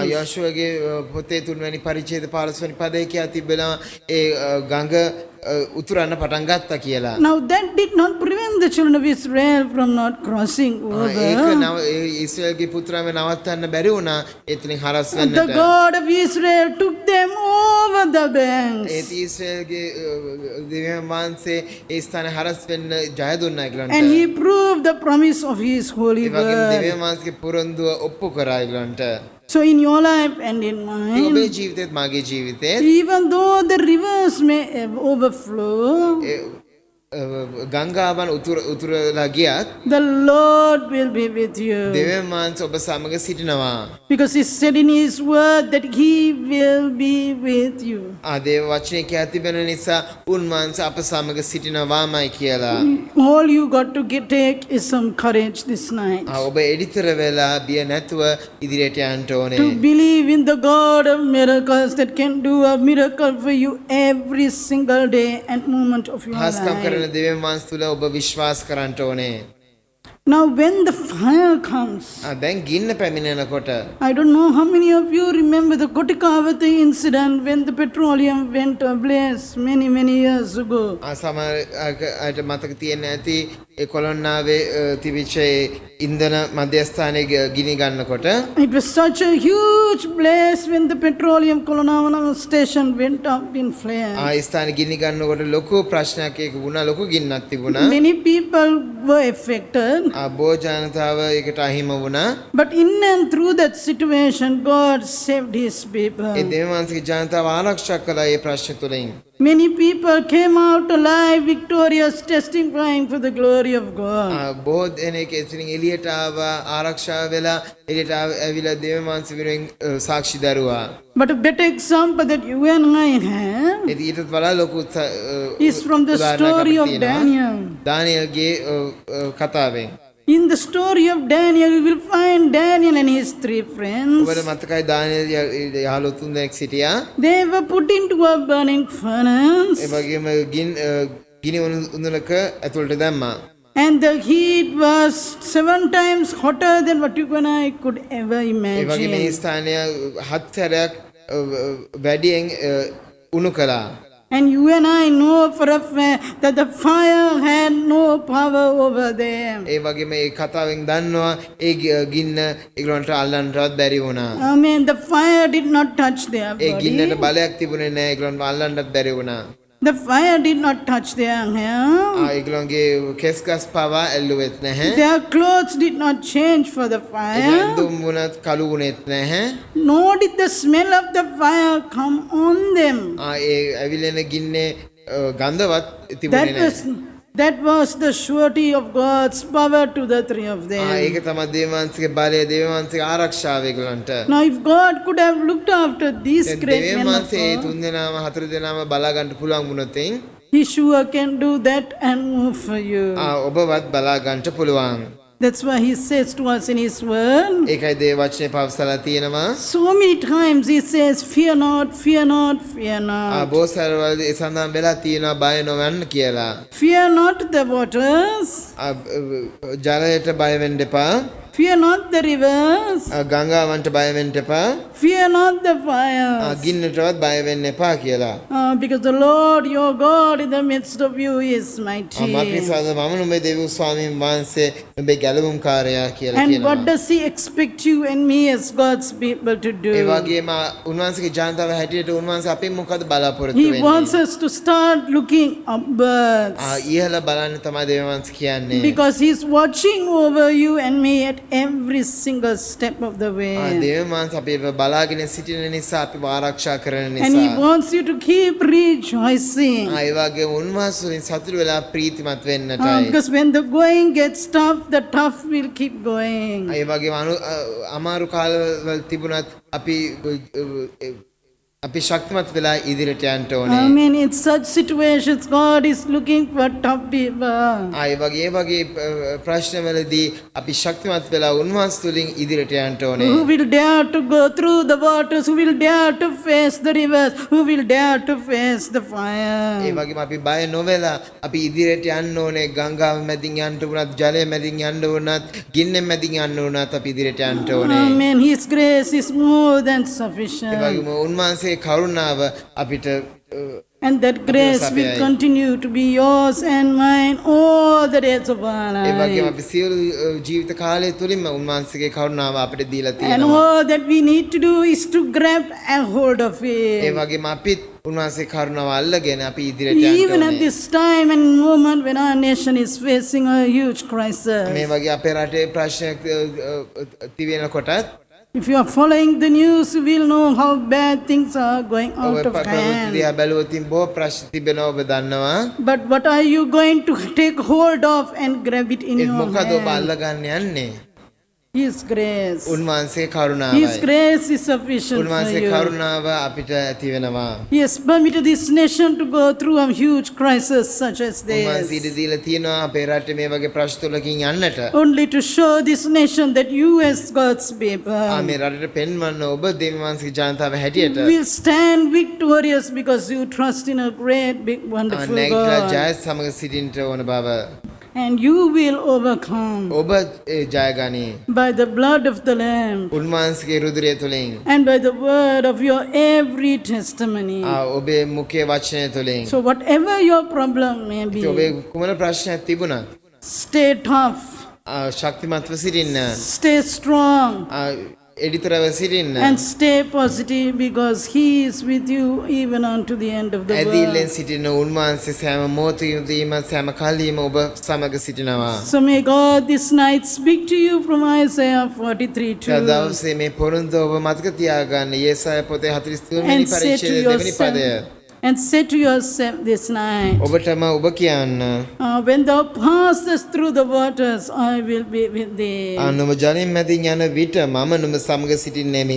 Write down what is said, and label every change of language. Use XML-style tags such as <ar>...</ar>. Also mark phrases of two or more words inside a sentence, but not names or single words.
<si>යෝෂුවගේ පොතේ 3 වෙනි පරිච්ඡේද 15 වෙනි පදයේ කියා තිබෙනවා ඒ ගඟ උතුරන්න පටන් ගත්තා කියලා.</si> <en>Now that did not prevent the children of Israel from not crossing</en> <si>ඒක</si> <en>over.</en> <si>නව ඊශ්‍රායල්ගේ පුත්‍රයන්ව නවත්තන්න බැරි වුණා එතනින් හරස්</si> <en>The</en> <si>වෙන්නට.</si> <en>God of Israel took them over the banks.</en> <si>ඒත් ඊශ්‍රායල්ගේ දෙවියන් වහන්සේ ඒ ස්ථානේ හරස් වෙන්න ජය දුන්නා ඒගොල්ලන්ට.</si> <en>And he proved the promise of his holy</en> <si>ඒ වගේම</si> <en>word.</en> <si>දෙවියන් වහන්සේගේ පොරොන්දුව ඔප්පු කරා ඒගොල්ලන්ට.</si> <en>So in your life and in</en> <si>ඔබේ</si> <en>mine,</en> <si>ජීවිතේත් මාගේ ජීවිතේත්</si> <en>even though the rivers may overflow,</en> <si>ගංගාවන් උතුරලා ගියත්</si> <en>the Lord will be with you.</en> <si>දෙවියන් වහන්සේ ඔබ සමග සිටිනවා.</si> <en>Because he said in his word that he will be with you.</en> <si>දේව වචනේ කියා තිබෙන නිසා උන්වහන්සේ අප සමග සිටිනවාමයි කියලා.</si> <en>All you got to take is some courage this night.</en> <si>ඔබ එඩිතර වෙලා බිය නැතුව ඉදිරියට යන්න ඕනේ.</si> <en>To believe in the God of miracles that can do a miracle for you every single day and moment of your</en> <si>හස්කම් කරන</si> <en>life.</en> <si>දෙවියන් වහන්සේ තුල ඔබ විශ්වාස කරන්න ඕනේ.</si> <en>Now when the fire comes,</en> <si>දැන් ගින්න පැමිණෙනකොට</si> <en>I don't know how many of you remember the Kotikavati incident when the petroleum went ablaze many years ago.</en> <si>සමහර අයට මතක තියෙන්න ඇති ඒ කොළොන්නාවේ තිබිච්ච ඉන්ධන මධ්‍යස්ථානයේ ගිනි ගන්නකොට</si> <en>It was such a huge blaze when the petroleum Kolonavana station went up in flames.</en> <si>ස්ථානේ ගිනි ගන්නකොට ලොකු ප්‍රශ්නයක් ඒක වුණා ලොකු ගින්නක් තිබුණා.</si> <en>Many people were affected.</en> <si>බොහෝ ජනතාව ඒකට අහිමි වුණා.</si> <en>But in and through that situation, God saved his people.</en> <si>ඒ දෙවියන් වහන්සේගේ ජනතාව ආරක්ෂා කළා ඒ ප්‍රශ්න තුලින්.</si> <en>Many people came out alive, victorious, testifying for the glory of God.</en> <si>බොහෝ දෙනෙක් එතනින් එළියට ආවා ආරක්ෂා වෙලා එළියට ඇවිල්ලා දෙවියන් වහන්සේ විරුවෙන් සාක්ෂි දරුවා.</si> <en>But a better example that you and I have</en> <si>ඊටත් වඩා ලොකු</si> <en>is from the story of Daniel.</en> <si>දානියල්ගේ කතාවෙන්.</si> <en>In the story of Daniel, you will find Daniel and his three friends.</en> <si>ඔබට මතකයි දානියල් යහළු තුන් දෙනෙක් සිටියා.</si> <en>They were put into a burning furnace.</en> <si>ඒ වගේම ගිනි උණුලක ඇතුළට දැම්මා.</si> <en>And the heat was 7 times hotter than what you and I could ever</en> <si>ඒ වගේම මේ</si> <en>imagine.</en> <si>ස්ථානය හත් සැරයක් වැඩියෙන් උණු කළා.</si> <en>And you and I know for a fact that the fire had no power over them.</en> <si>ඒ වගේම මේ කතාවෙන් දන්නවා ඒ ගින්න ඒගොල්ලන්ට අල්ලන්නවත් බැරි වුණා.</si> <en>I mean, the fire did not touch their</en> <si>ඒ ගින්නට</si> <en>body.</en> <si>බලයක් තිබුණේ නැහැ ඒගොල්ලන්ව අල්ලන්නත් බැරි වුණා.</si> <en>The fire did not touch their hair.</en> <si>ඒගොල්ලන්ගේ කෙස් ගස් පවා ඇල්ලුවෙත් නැහැ.</si> <en>Their clothes did not change for the</en> <si>ඒ</si> <en>fire.</en> <si>ඇඳුම් වුණත් කළු වුණෙත් නැහැ.</si> <en>Nor did the smell of the fire come on them.</en> <si>ඒ ඇවිලෙන ගින්නේ ගන්ධවත් තිබුණේ නැහැ.</si> <en>That was the surety of God's power to the three of them.</en> <si>ඒක තමයි දේවාංශික බලය දේවාංශික ආරක්ෂාව ඒගොල්ලන්ට.</si> <en>Now, if God could have looked after these great men of</en> <si>දේවාංශේ</si> <en>God,</en> <si>තුන් දෙනාම හතර දෙනාම බලා ගන්න පුළුවන් වුණොත්</si> <en>He sure can do that and more for you.</en> <si>ඔබවත් බලා ගන්න පුළුවන්.</si> <en>That's why He says to us in His word.</en> <si>ඒකයි දේව වචනේ පවසලා තියෙනවා.</si> <en>So many times He says, "Fear not, fear not, fear not.</en> <si>බෝසත්වල ඒ සඳහන් වෙලා තියෙනවා බය නොවන්න කියලා.</si> <en>Fear not the waters,</en> <si>ජලයට බය වෙන්න එපා.</si> <en>fear not the rivers,</en> <si>ගංගාවන්ට බය වෙන්න එපා.</si> <en>fear not the fires.</en> <si>ගින්නටවත් බය වෙන්න එපා කියලා.</si> <en>Because the Lord your God in the midst of you is mighty.</en> <si>මක්නිසාද මම නුඹේ දෙව් ස්වාමීන් වහන්සේ නුඹේ ගැලවුම්කාරයා කියලා</si> <en>And</en> <si>කියනවා.</si> <en>what does He expect you and me as God's people to do?</en> <si>ඒ වගේම උන්වහන්සේගේ ජනතාව හැටියට උන්වහන්සේ අපෙන් මොකද බලාපොරොත්තු</si> <en>He</en> <si>වෙන්නේ?</si> <en>wants us to start looking upwards.</en> <si>ඉහළ බලන්න තමයි දේවවංශ කියන්නේ.</si> <en>Because He's watching over you and me at every single step of the way.</en> <si>දේවවංශ අපිව බලාගෙන සිටින නිසා අපිව ආරක්ෂා කරන</si> <en>And He</en> <si>නිසා.</si> <en>wants you to keep rejoicing.</en> <si>ඒ වගේම උන්වහන්සේෙන් සතුටු වෙලා ප්‍රීතිමත් වෙන්නටයි.</si> <en>Because when the going gets tough, the tough will keep going.</en> <si>ඒ වගේම අමාරු කාලවල තිබුණත් අපි ශක්තිමත් වෙලා ඉදිරියට යන්න ඕනේ.</si> <en>I mean, in such situations, God is looking for tough people.</en> <si>ඒ වගේ ප්‍රශ්නවලදී අපි ශක්තිමත් වෙලා උන්වහන්සේ තුලින් ඉදිරියට යන්න ඕනේ.</si> <en>Who will dare to go through the waters? Who will dare to face the rivers? Who will dare to face the</en> <si>ඒ</si> <en>fire?</en> <si>වගේම අපි බය නොවෙලා අපි ඉදිරියට යන්න ඕනේ. ගංගාව මැදින් යන්න වුණත්, ජලය මැදින් යන්න වුණත්, ගින්න මැදින් යන්න වුණත් අපි ඉදිරියට යන්න ඕනේ.</si> <en>Amen. His grace is more than</en> <si>ඒ</si> <en>sufficient.</en> <si>වගේම උන්වහන්සේ උන්වහන්සේගේ කරුණාව අපිට</si> <en>And that grace will continue to be yours and mine all the days of our</en> <si>ඒ වගේම</si> <en>life.</en> <si>අපි සියලු ජීවිත කාලය තුලින්ම උන්වහන්සේගේ කරුණාව අපිට දීලා</si> <en>And</en> <si>තියෙනවා.</si> <en>all that we need to do is to grab a hold of</en> <si>ඒ</si> <en>it.</en> <si>වගේම අපිත් උන්වහන්සේ කරුණාව අල්ලගෙන අපි ඉදිරියට යන්න</si> <en>Even at</en> <si>ඕනේ.</si> <en>this time and moment when our nation is facing a huge crisis.</en> <si>මේ වගේ අපේ රටේ ප්‍රශ්නයක් තිබෙනකොටත්</si> <en>If you are following the news, you will know how bad things are going</en> <si>ඔබ</si> <en>out of</en> <si>ප්‍රවෘත්ති</si> <en>hand.</en> <si>දිහා බැලුවොත් බොහෝ ප්‍රශ්න තිබෙනවා ඔබ දන්නවා.</si> <en>But what are you going to take hold of and grab it in</en> <si>ඒත්</si> <en>your</en> <si>මොකද ඔබ</si> <en>hand?</en> <si>අල්ලගන්න යන්නේ?</si> <en>His grace.</en> <si>උන්වහන්සේ</si> <en>His</en> <si>කරුණාවයි.</si> <en>grace is sufficient for</en> <si>උන්වහන්සේ</si> <en>you.</en> <si>කරුණාව අපිට ඇති වෙනවා.</si> <en>He has permitted this nation to go through a huge crisis such as</en> <si>උන්වහන්සේ ඉඩ</si> <en>this.</en> <si>දීලා තියෙනවා අපේ රටේ මේ වගේ ප්‍රශ්න තුලකින් යන්නට.</si> <en>Only to show this nation that you as God's</en> <si>මේ</si> <en>people</en> <si>රටට පෙන්වන්න ඔබ දෙවියන්ගේ ජනතාව හැටියට</si> <en>will stand victorious because you trust in a great, big, wonderful</en> <si>නැගිටලා</si> <en>God.</en> <si>ජය සමග සිටින්නට ඕන බව</si> <en>And you will overcome</en> <si>ඔබ ජයගනී.</si> <en>by the blood of the Lamb</en> <si>උන්වහන්සේගේ රුධිරය තුලින්</si> <en>and by the word of your every testimony.</en> <si>ඔබේ මුඛයේ වචනය තුලින්</si> <en>So whatever your problem may be,</en> <si>ඔබේ කුමන ප්‍රශ්නයක් තිබුණත්</si> <en>stay tough,</en> <si>ශක්තිමත්ව සිටින්න</si> <en>stay strong,</en> <si>එඩිතරව සිටින්න</si> <en>and stay positive because He is with you even unto the end of the</en> <si>ඇදීලෙන්</si> <en>world.</en> <si>සිටින උන්වහන්සේ සෑම මොහොතකදීම සෑම කල්හිම ඔබ සමග සිටිනවා.</si> <en>So may God this night speak to you from Isaiah 43:2</en> <si>දවසේ මේ පොරොන්දු ඔබ මතක තියාගන්න. යෙසායා පොතේ 43 වෙනි</si> <en>and say to</en> <si>පරිච්ඡේදයේ දෙවෙනි පදය.</si> <en>yourself, and say to yourself this night,</en> <si>ඔබටම ඔබ කියන්න</si> <en>when thou passest through the waters, I will be with thee.</en> <si>නුඹ ජලයෙන් මැදින් යන විට මම නුඹ සමග සිටින්නෙමි.</si>